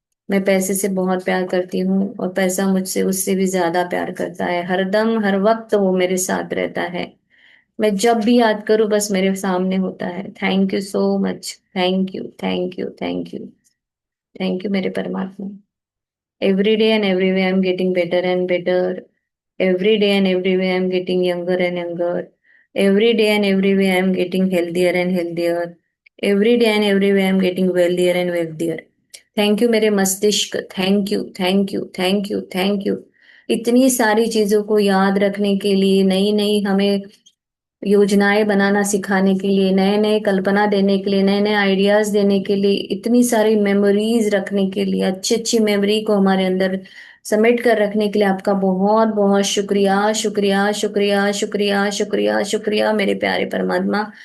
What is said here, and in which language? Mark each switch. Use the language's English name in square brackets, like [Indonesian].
[Hindi] मैं पैसे से बहुत प्यार करती हूँ और पैसा मुझसे उससे भी ज्यादा प्यार करता है। हरदम हर वक्त वो मेरे साथ रहता है। मैं जब भी याद करूँ बस मेरे सामने होता है। [English] Thank you so much. Thank you. Thank you. Thank you. Thank you [Hindi] मेरे परमात्मा। [English] Every day and every way I am getting better and better. Every day and every way I'm getting younger and younger. Every day and every way I'm getting healthier and healthier. Every day and every way I'm getting wealthier and wealthier. Thank you [Hindi] मेरे मस्तिष्क, [English] Thank you, thank you, thank you, thank you. [Hindi] इतनी सारी चीजों को याद रखने के लिए, नई नई हमें योजनाएं बनाना सिखाने के लिए, नए नए कल्पना देने के लिए, नए नए आइडियाज देने के लिए, इतनी सारी मेमोरीज रखने के लिए, अच्छी अच्छी मेमोरी को हमारे अंदर समेट कर रखने के लिए आपका बहुत बहुत शुक्रिया, शुक्रिया, शुक्रिया, शुक्रिया, शुक्रिया, शुक्रिया मेरे प्यारे परमात्मा।